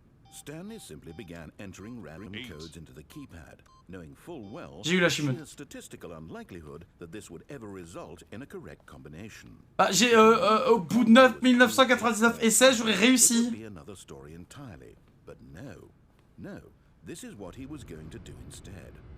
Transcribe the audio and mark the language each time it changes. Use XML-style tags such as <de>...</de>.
<en>Stanley simply began entering random codes into the keypad, knowing full well</en> <fr>j'ai eu l'achievement.</fr> <en>the statistical unlikelihood that this would ever result in a correct combination.</en> <fr>Bah, j'ai au bout de 9999 essais, j'aurais réussi.</fr> <en>Another story entirely, but no, this is what he was going to do instead.</en>